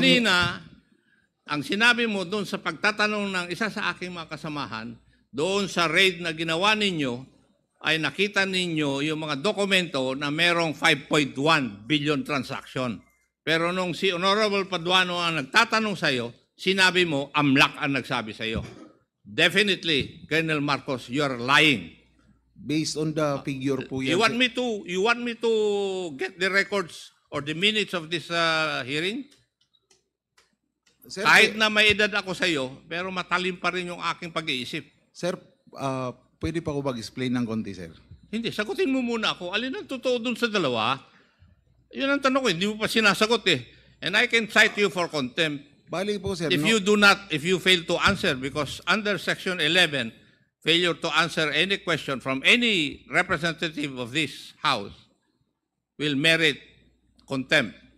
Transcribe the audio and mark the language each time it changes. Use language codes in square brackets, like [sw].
[tl] Kanina, ang sinabi mo doon sa pagtatanong ng isa sa aking mga kasamahan, doon sa raid na ginawa ninyo, ay nakita ninyo yung mga dokumento na merong 5.1 billion transaction. Pero nung si Honorable Paduano ang nagtatanong sa iyo, sinabi mo, AMLAC ang nagsabi sa iyo. [en] Definitely, Colonel Marcos, you're lying. Based on the figure [tl] po yan. [en] You want me to get the records or the minutes of this hearing? Sir, [tl] Kahit na may edad ako sa iyo, pero matalim pa rin yung aking pag-iisip. Sir, pwede pa ko mag-explain ng konti, sir? Hindi, sagutin mo muna ako. Alin ang totoo dun sa dalawa? Yun ang tanong ko, hindi mo pa sinasagot eh. [en] And I can cite you for contempt. [tl] Bali po, sir. [en] If you fail to answer, because under Section 11, failure to answer any question from any representative of this House will merit contempt.